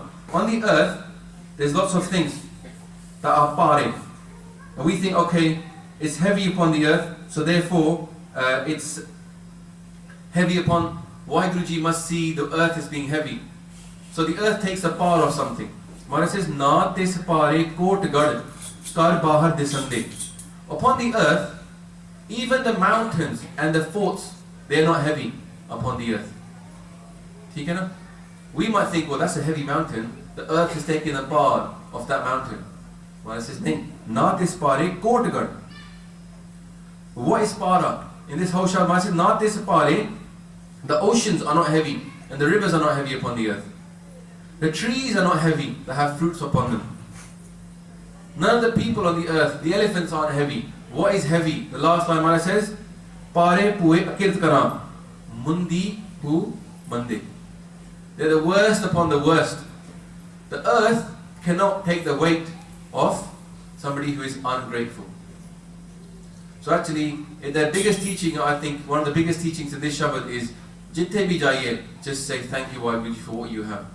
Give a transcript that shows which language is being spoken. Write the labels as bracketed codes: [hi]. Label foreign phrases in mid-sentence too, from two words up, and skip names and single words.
[en] On the earth, there's lots of things that are pare. And we think, okay, it's heavy upon the earth, so therefore it's heavy upon, Waheguruji must see the earth as being heavy. So the earth takes a par of something. Maharaj says, [pa] ਨਾ ਤਿਸੁ ਭਾਰੇ ਕੋਟ ਗੜ ਘਰ ਬਾਰ ਦਿਸੰਦੇ. [en] Upon the earth, even the mountains and the forts, they are not heavy upon the earth. [hi] ठीक है ना? [en] We might think, well, that's a heavy mountain. The earth is taking a bar of that mountain. Maharaj says, [pa] ਨਹੀਂ, ਨਾ ਤਿਸੁ ਭਾਰੇ ਕੋਟ ਗੜ. [en] What is para? In this whole Shah, Maharaj says, [pa] ਨਾ ਤਿਸੁ ਭਾਰੇ. [en] The oceans are not heavy, and the rivers are not heavy upon the earth. The trees are not heavy, that have fruits upon them. None of the people on the earth, the elephants aren't heavy. What is heavy? The last line Maharaj says, [pa] ਭਾਰੇ ਭੂਈ ਅਕਿਰਤ ਕਰਮ, ਮੰਦੀ ਹੂ ਮੰਦੇ. [en] They're the worst upon the worst. The earth cannot take the weight of somebody who is ungrateful. So actually, the biggest teaching, I think, one of the biggest teachings in this Shabad is, [pa] ਜਿੱਥੇ ਭੀ ਜਾਈਏ, [en] just say thank you Waheguruji for what you have.